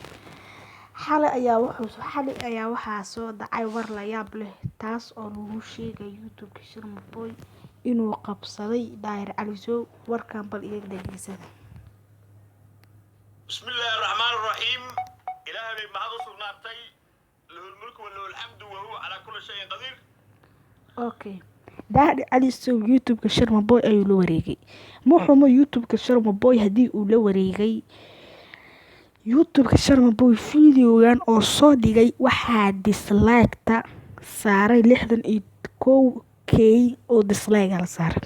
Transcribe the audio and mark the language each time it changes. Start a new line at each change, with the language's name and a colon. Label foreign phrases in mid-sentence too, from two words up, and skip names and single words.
Somali: xalay ayaa waxaa soo dhacay war la yaab leh taas oo lagu sheegay YouTube-ka Sharma Boy inuu qabsaday Daahir Cali Show. warkan bal iyaga dhageysada.
Arabic: بسم الله الرحمن الرحيم. ilaahay mahad u sugnaatay له الملك وله الحمد وهو على كل شيء قدير.
Somali: Daahir Cali Show YouTube-ka Sharma Boy ayuu la wareegay. Muxuu YouTube-ka Sharma Boy hadii uu la wareegay YouTube-ka Sharma Boy videogan oo soo dhigay waxaa dislike-ta saaray 61k oo dislike la saaray.